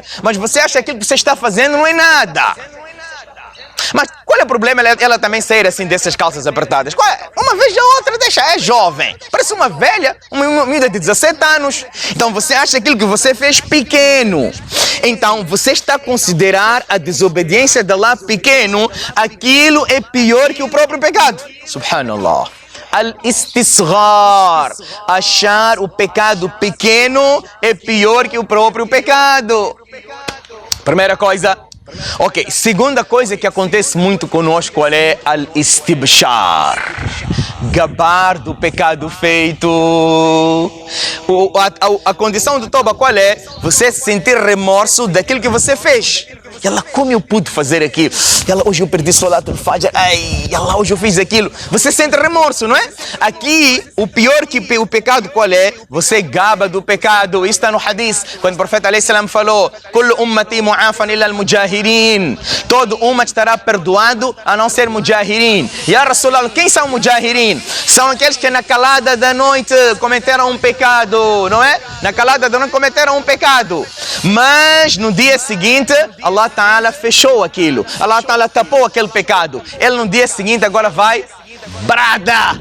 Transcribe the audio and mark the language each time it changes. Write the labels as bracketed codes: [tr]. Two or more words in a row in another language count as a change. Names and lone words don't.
[pt] Mas você acha que aquilo que você está fazendo não é nada. Mas qual é o problema ela também sair assim dessas calças apertadas? Uma vez a outra deixa, é jovem. Parece uma velha, uma menina de 17 anos. Então você acha aquilo que você fez pequeno. Então você está a considerar a desobediência de Allah pequeno, aquilo é pior que o próprio pecado. [ar] سبحان الله. [pt] Al-istisghar. Achar o pecado pequeno é pior que o próprio pecado. Primeira coisa. Ok, segunda coisa que acontece muito conosco é al-istibshar. Gabar do pecado feito. A condição do toba qual é? Você sentir remorso daquilo que você fez. Como eu pude fazer aquilo? Hoje eu perdi [ar] صلاة الفجر. [pt] Hoje eu fiz aquilo. Você sente remorso, não é? Aqui, o pior que o pecado qual é? Você gaba do pecado. Isso está no hadith. Quando o profeta [ar] عليه السلام [pt] falou: [ar] كل أمتي معافى إلا المجاهرين. [pt] Todo ummat estará perdoado a não ser mujahirin. [ar] يا رسول الله, [pt] quem são mujahirin? São aqueles que na calada da noite cometeram um pecado, não é? Na calada da noite cometeram um pecado. Mas no dia seguinte, Allah Ta'ala fechou aquilo. Allah Ta'ala tapou aquele pecado. Ele no dia seguinte agora vai brada.